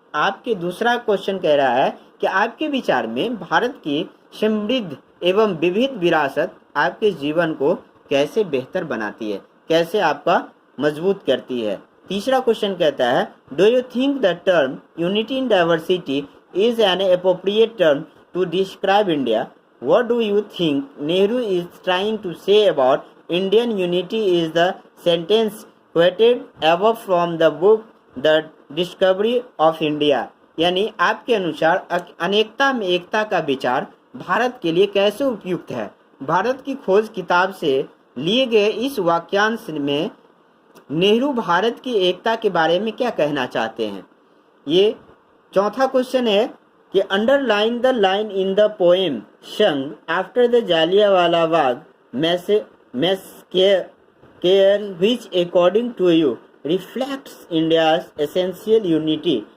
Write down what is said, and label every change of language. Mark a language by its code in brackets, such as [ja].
[hi] आपके दूसरा क्वेश्चन कह रहा है कि आपके विचार में भारत की समृद्ध एवं विविध विरासत आपके जीवन को कैसे बेहतर बनाती है, कैसे आपका मजबूत करती है। तीसरा क्वेश्चन कहता है, [en] Do you think the term unity in diversity is an appropriate term to describe India? What do you think Nehru is trying to say about Indian unity? Is the sentence quoted above from the book The Discovery of India? [hi] यानी आपके अनुसार अनेकता में एकता का विचार भारत के लिए कैसे उपयुक्त है? भारत की खोज किताब से लिए गए इस वाक्यांश में नेहरू भारत की एकता के बारे में क्या कहना चाहते हैं? ये चौथा क्वेश्चन है कि [en] Underline the line in the poem song after the Jallianwala Bagh massacre which according to you reflects India's essential unity.